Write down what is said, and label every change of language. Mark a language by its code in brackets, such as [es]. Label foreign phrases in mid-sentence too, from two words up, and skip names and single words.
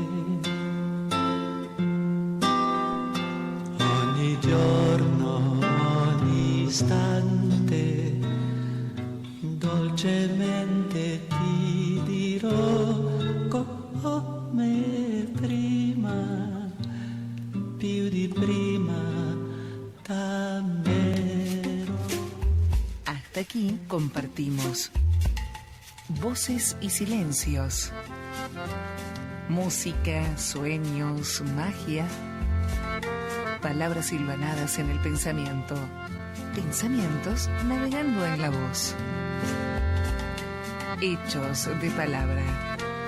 [it] Ogni giorno, ogni istante, dolcemente ti dirò, come prima, più di prima t'amerò. [es] Hasta aquí compartimos voces y silencios, música, sueños, magia, palabras silvanadas en el pensamiento, pensamientos navegando en la voz, hechos de palabra.